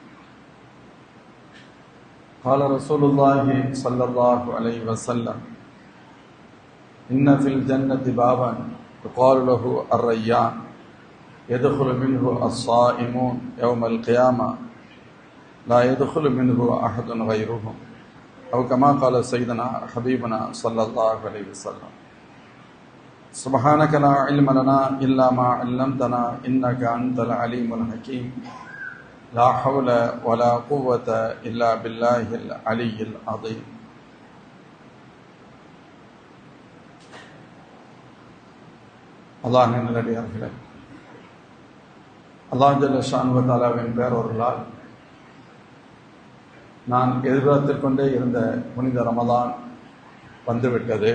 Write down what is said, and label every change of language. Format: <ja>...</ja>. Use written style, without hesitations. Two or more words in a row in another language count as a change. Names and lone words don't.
<ar>قال رسول الله صلى الله عليه وسلم: إن في الجنة بابا يقال له الريان يدخل منه الصائمون يوم القيامة لا يدخل منه أحد غيرهم، أو كما قال سيدنا حبيبنا صلى الله عليه وسلم. سبحانك لا علم لنا إلا ما علمتنا إنك أنت العليم الحكيم. لا حول ولا قوة إلا بالله العلي العظيم.</ar> <ta>அல்லாஹ்வின் நல்லடியார்களே, அல்லாஹ்</ta> <ar>جل شأنه</ar> <ta>வ தஆலாவின் பேரருளால் நான் எதிர்பார்த்து கொண்டே இருந்த புனித ரமலான் வந்துவிட்டது.</ta>